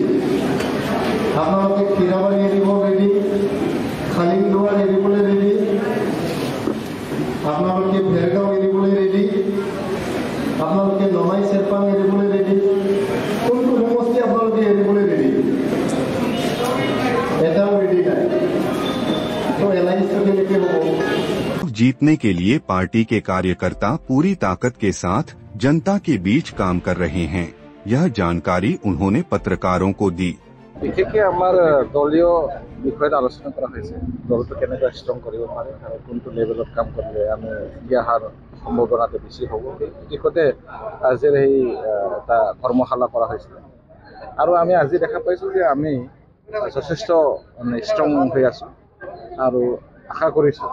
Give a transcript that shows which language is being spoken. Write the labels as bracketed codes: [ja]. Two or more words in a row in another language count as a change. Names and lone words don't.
[as] আপোনালোকে খীৰাবাৰী এৰিব ৰেডি, খালিংদুৱাৰ এৰিবলৈ ৰেডি, আপোনালোকে ভেৰগাঁও এৰিবলৈ ৰেডি, আপোনালোকে নমাই চেৰপাং এৰিবলৈ ৰেডি। কোনটো সমষ্টি আপোনালোকে এৰিবলৈ ৰেডি? এটাও ৰেডি নাই। তো এলায়েন্সটো কেনেকৈ হ'ব? [hi] जीतने के लिए पार्टी के कार्यकर्ता पूरी ताकत के साथ जनता के बीच काम कर रहे हैं। यह जानकारी उन्होंने पत्रकारों को दी। [as] বিশেষকৈ আমাৰ দলীয় বিষয়ত আলোচনা কৰা হৈছে। দলটো কেনেকৈ ষ্ট্ৰং কৰিব পাৰে আৰু কোনটো লেভেলত কাম কৰিলে আমি ইয়াৰ সম্ভাৱনাটো বেছি হ'ব। এই দিশতে আজিৰ এই এটা কৰ্মশালা কৰা হৈছিল আৰু আমি আজি দেখা পাইছোঁ যে আমি যথেষ্ট ষ্ট্ৰং হৈ আছোঁ আৰু আশা কৰিছোঁ।